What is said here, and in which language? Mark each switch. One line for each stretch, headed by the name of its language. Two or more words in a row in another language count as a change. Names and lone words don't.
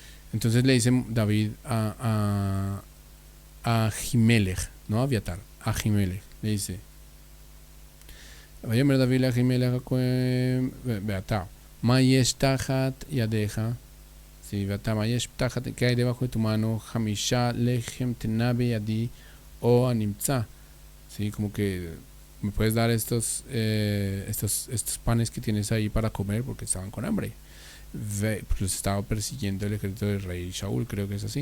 Spanish: Entonces le dice David a Ahimelech, no a Abiatar, a Ahimelech, le dice,
Hebrew: ויאמר דוד אל אחימלך הכהן ועתה מה יש תחת ידך,
Spanish: sí,
Hebrew: ועתה מה יש תחת,
Spanish: que hay debajo de tu mano,
Hebrew: חמשה לחם תנה בידי או הנמצא,
Spanish: sí, como que me puedes dar estos panes que tienes ahí para comer porque estaban con hambre. Pues los estaba persiguiendo el ejército del rey Shaul, creo que es así.